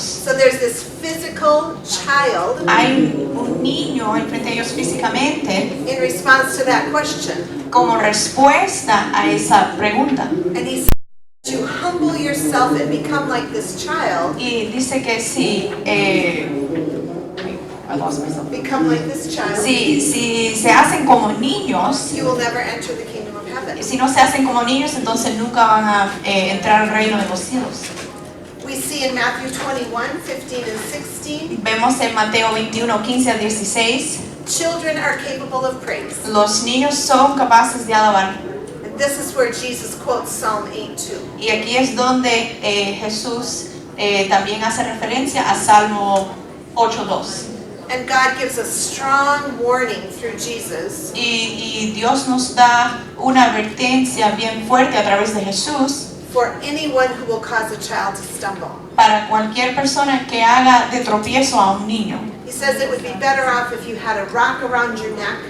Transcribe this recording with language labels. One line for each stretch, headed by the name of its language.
English: So there's this physical child
Spanish: Hay un niño enfrente de ellos físicamente
English: in response to that question.
Spanish: como respuesta a esa pregunta.
English: And he said, you humble yourself and become like this child,
Spanish: Y dice que si
English: become like this child,
Spanish: si se hacen como niños,
English: you will never enter the kingdom of heaven.
Spanish: si no se hacen como niños, entonces nunca van a entrar al reino de los cielos.
English: We see in Matthew 21:15 and 16,
Spanish: Vemos en Mateo 21, 15 al 16,
English: children are capable of praise.
Spanish: los niños son capaces de alabar.
English: And this is where Jesus quotes Psalm 8:2.
Spanish: Y aquí es donde Jesús también hace referencia a Salmo 8:2.
English: And God gives a strong warning through Jesus
Spanish: Y Dios nos da una advertencia bien fuerte a través de Jesús
English: for anyone who will cause a child to stumble.
Spanish: para cualquier persona que haga de tropiezo a un niño.
English: He says it would be better off if you had a rock around your neck,